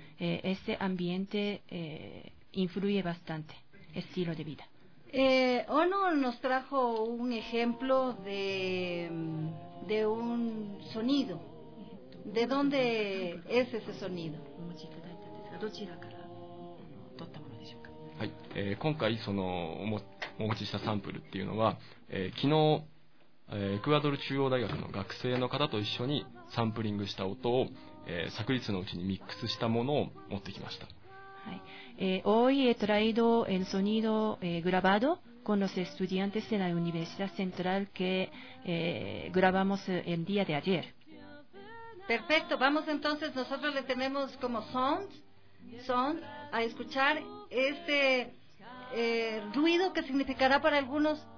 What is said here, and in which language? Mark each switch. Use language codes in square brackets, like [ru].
[es] Ese ambiente influye bastante estilo de vida. Ono nos trajo un ejemplo de un sonido. ¿De dónde es ese sonido? [ja] どちらから取ったものでしょうか。はい、今回そのお持ちしたサンプルっていうのは、昨日エクアドル中央大学の学生の方と一緒にサンプリングした音を昨日のうちにミックスしたものを持ってきました。はい。 [es] Hoy he traído el sonido grabado con los estudiantes de la Universidad Central que grabamos el día de ayer. Perfecto. Vamos entonces. Nosotros le tenemos como sound a escuchar este ruido que significará para algunos.